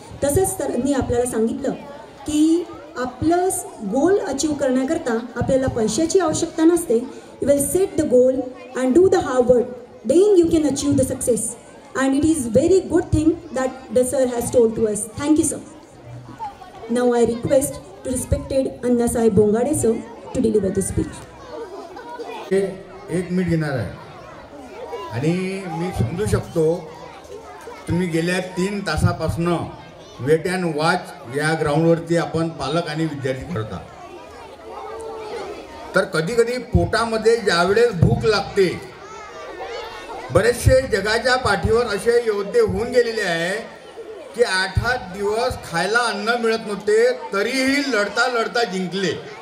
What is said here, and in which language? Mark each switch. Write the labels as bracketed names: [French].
[Marathi] तसंच सरांनी आपल्याला सांगितलं की आपलं गोल अचीव करण्याकरता आपल्याला पैशाची आवश्यकता नसते. [English] You will set the goal and do the hard work, then you can achieve the success. And it is very good thing that the sir has told to us. Thank you, sir. Now I request to respected Anna Sahib Bongade sir to deliver the speech. [Marathi] 1 minute घेणार आहे आणि मी समजू शकतो तुम्ही गेल्या 3 तासापासून weight and watch या ग्राउंडवरती आपण पालक आणि विद्यार्थी करता. तर कधी कधी पोटामध्ये ज्यावेळेस भूक लागते, बरेचसे जगाच्या पाठीवर असे योद्धे होऊन गेलेले आहे की 8-8 दिवस खायला अन्न मिळत नव्हते तरीही लढता लढता जिंकले.